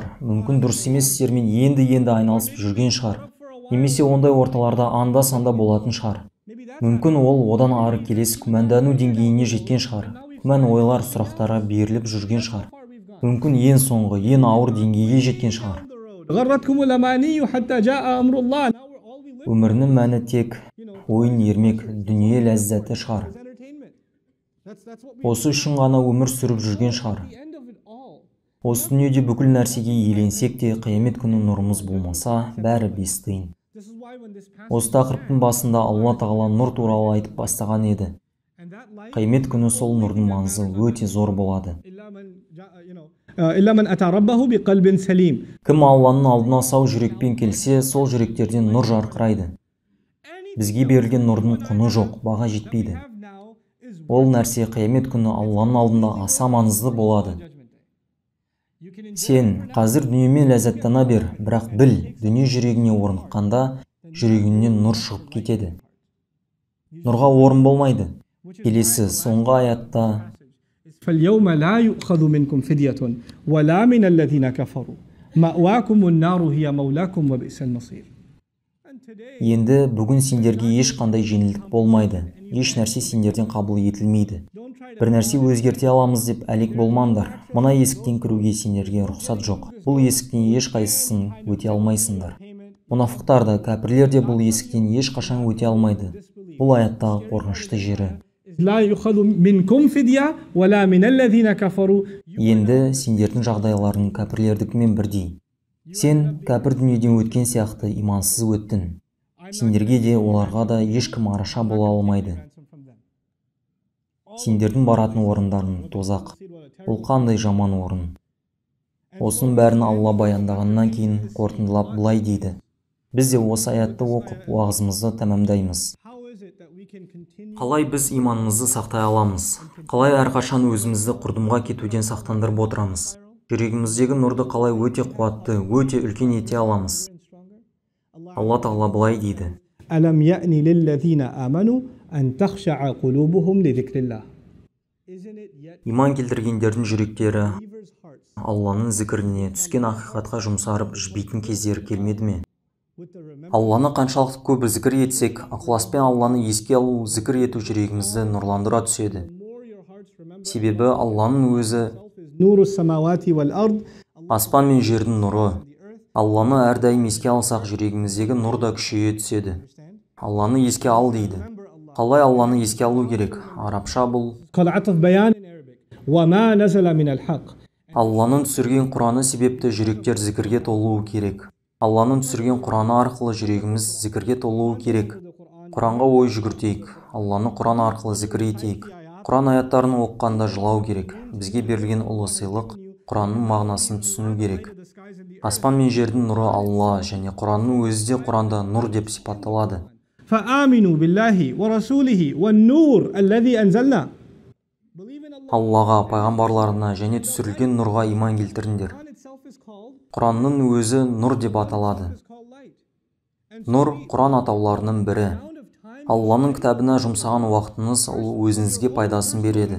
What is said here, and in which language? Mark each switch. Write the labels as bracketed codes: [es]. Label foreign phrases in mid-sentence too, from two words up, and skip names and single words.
[kk] Мүмкін дұрыс емес істермен енді айналысып жүрген шығар. Немесе ондай орталарда анда-санда болатын шығар. Мүмкін ол одан ары келесі күмәндану деңгейіне жеткен шығар. Күмән ойлар, сұрақтарға беріліп жүрген шығар. Мүмкін ең соңғы, ең ауыр деңгейге жеткен шығар. [ar] غرتكم الأماني حتى جاء أمر الله. [en] Now all we live [kk] Өмірінің мәні тек ойын ермек, дүние ләззаты шығар. [en] is entertainment. That's what we [kk] Осы үшін ғана өмір сүріп жүрген шығар. [en] the end of it all. [kk] Осы дүниеде бүкіл нәрсеге иеленсек те, қиямет күні нұрымыз болмаса, бәрі бес тиын. [en] This is why when this passage [kk] Осы тақырыптың басында Алла Тағала нұр туралы айтып бастаған еді. [en] and that light [kk] Қиямет күні сол нұрдың маңызы өте зор болады. [ar] إلا من أتى ربه بقلب سليم. [kk] Кім Алланың алдына сау жүрекпен келсе, сол жүректерден нұр жарқырайды. Бізге берілген нұрдың құны жоқ, баға жетпейді. Ол нәрсе қиямет күні Алланың алдында аса маңызды болады. Сен қазір дүниемен ләззаттана бер, бірақ біл, дүние жүрегіне орныққанда жүрегіңнен нұр шығып кетеді. Нұрға орын болмайды. Келесі соңғы аятта [ar] فاليوم لا يؤخذ منكم فدية ولا من الذين كفروا مأواكم النار هي مولاكم وبئس المصير. [kk] енді бүгін сендерге ешқандай жеңілдік болмайды. Еш нәрсе сендерден қабыл етілмейді. Бір нәрсе өзгерте аламыз деп әлек болмаңдар. Мына есіктен кіруге сендерге рұқсат жоқ. Бұл есіктен ешқайсысын өте алмайсыңдар. Мұнафықтар да, кәпірлер де бұл есіктен ешқашан өте алмайды. Бұл аяттағы қорқынышты жері. [ar] لا يؤخذ منكم فدية ولا من الذين كفروا. [kk] Енді сендердің жағдайларың кәпірлердікімен бірдей. Сен кәпір дүниеден өткен сияқты имансыз өттің. Сендерге де оларға да ешкім араша бола алмайды. Сендердің баратын орындарың тозақ. Ол қандай жаман орын. Осының бәрін Алла баяндағаннан кейін қорытындылап былай дейді. Біз де осы аятты оқып уағызымызды тәмамдаймыз. Қалай біз иманымызды сақтай аламыз? Қалай әрқашан өзімізді құрдымға кетуден сақтандырып отырамыз? Жүрегіміздегі нұрды қалай өте қуатты, өте үлкен ете аламыз? Алла Тағала былай дейді. [ar] ألم يأن للذين آمنوا أن تخشع قلوبهم لذكر الله. [kk] Иман келтіргендердің жүректері Алланың зікіріне, түскен ақиқатқа жұмсарып жібейтін кездері келмеді ме? Алланы қаншалықты көп зікір етсек, ықыласпен Алланы еске алу, зікір ету жүрегімізді нұрландыра түседі. Себебі Алланың өзі [ar] نور السماوات والأرض. [kk] аспан мен жердің нұры. Алланы әрдайым еске алсақ, жүрегіміздегі нұр да күшейе түседі. Алланы еске ал дейді. Қалай Алланы еске алу керек? Арабша бұл [ar] قال عطف بيان وما نزل من الحق. [kk] Алланың түсірген Құраны себепті жүректер зікірге толуы керек. Алланың түсірген Құраны арқылы жүрегіміз зікірге толуы керек. Құранға ой жүгіртейік. Алланы Құран арқылы зікір етейік. Құран аяттарын оққанда жылау керек. Бізге берілген ұлы сыйлық Құранның мағынасын түсіну керек. Аспан мен жердің нұры Алла және Құранның өзі де Құранда нұр деп сипатталады. [ar] فآمنوا بالله ورسوله والنور الذي أنزلنا. [kk] Аллаға, пайғамбарларына және түсірілген нұрға иман келтіріңдер. Құранның өзі нұр деп аталады. Нұр Құран атауларының бірі. Алланың кітабына жұмсаған уақытыңыз ол өзіңізге пайдасын береді.